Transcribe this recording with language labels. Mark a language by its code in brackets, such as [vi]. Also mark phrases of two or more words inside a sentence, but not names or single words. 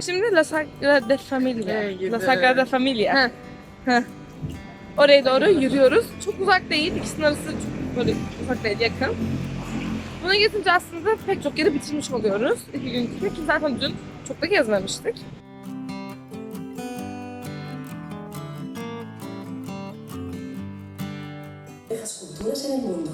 [tr] Şimdi La Sagrada Familia. La Sagrada Familia. Oraya doğru yürüyoruz. Çok uzak değil. İkisinin arası çok böyle uzak değil, yakın. Buna gezince aslında pek çok yeri bitirmiş oluyoruz. 2 gün ki zaten dün çok da gezmemiştik. [es] Las culturas en el mundo.